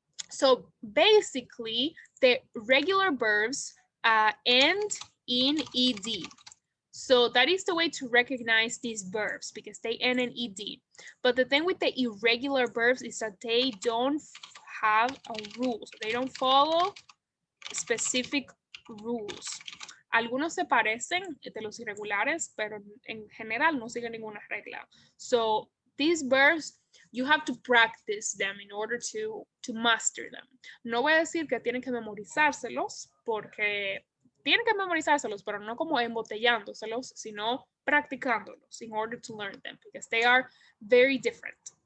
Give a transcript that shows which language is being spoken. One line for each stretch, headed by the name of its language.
English: So basically, the regular verbs end in ed. So that is the way to recognize these verbs because they end in ed. But the thing with the irregular verbs is that they don't have a rule. So they don't follow specific rules.
Spanish: Algunos se parecen de los irregulares, pero en general no siguen ninguna regla.
English: So these verbs, you have to practice them in order to master them.
Spanish: No voy a decir que tienen que memorizárselos, porque tienen que memorizárselos, pero no como embotellándoselos, sino practicándolos
English: in order to learn them, because they are very different.